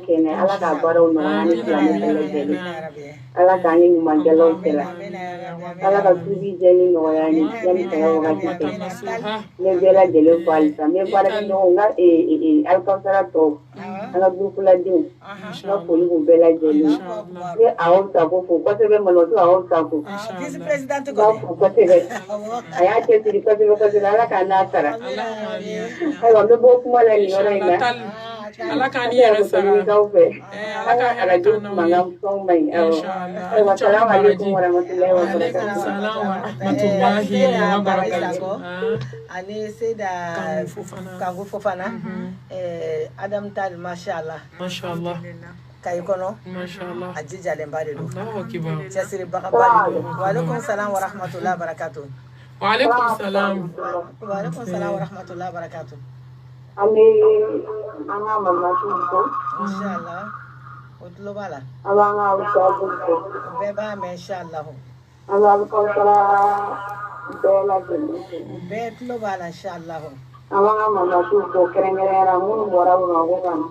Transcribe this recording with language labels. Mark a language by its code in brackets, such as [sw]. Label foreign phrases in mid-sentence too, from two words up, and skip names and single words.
[bm] kɛ n'a ye ala k'a baaraw nɔgɔya ni silamɛ bɛɛ lajɛlen ala k'an ye ɲumankɛlaw cɛla ala ka tubi jɛni nɔgɔya ni yanni saya wagati cɛ n bɛ bɛɛ lajɛlen fo halisa n bɛ baarakɛɲɔgɔnw n ka alikawusara tɔw an ka gurupuladenw n ka foli b'u bɛɛ lajɛlen n bɛ Awa Sako fo kosɛbɛ malimatu Awa Sako n b'a fo kosɛbɛ a y'a cɛsiri kosɛbɛ kosɛbɛ ala k'a n'a sara ayiwa n bɛ bɔ kuma la nin yɔrɔ in na Ala k'an yɛrɛ sara. fɛ ala ka arajo mankan fɛnw ma ɲi ayiwa [ar] السلام عليكم ورحمة الله وبركاته. سلام ورحمة الله وبركاته. [bm] Ani Seyda Kanku Fofana Adamu Tall mashallah Kayi kɔnɔ Mashallah. a jijalenba de don [ar] الله أكبر. [bm] cɛsiribagaba de don [ar] وعليكم السلام ورحمة الله وبركاته. وعليكم السلام. وعليكم السلام ورحمة الله وبركاته. [bm] An bɛ an ka malimatu fo Inshallah o tulo b'a la an b'an ka Awusako fo o bɛɛ b'a mɛn inshallah an bɛ alikawusara bɛɛ lajɛlen fo o bɛɛ tulo b'a la inshallah an b'an ka malimatu fo kɛrɛnkɛrɛnnenya la minnu bɔra Bamakɔ ka na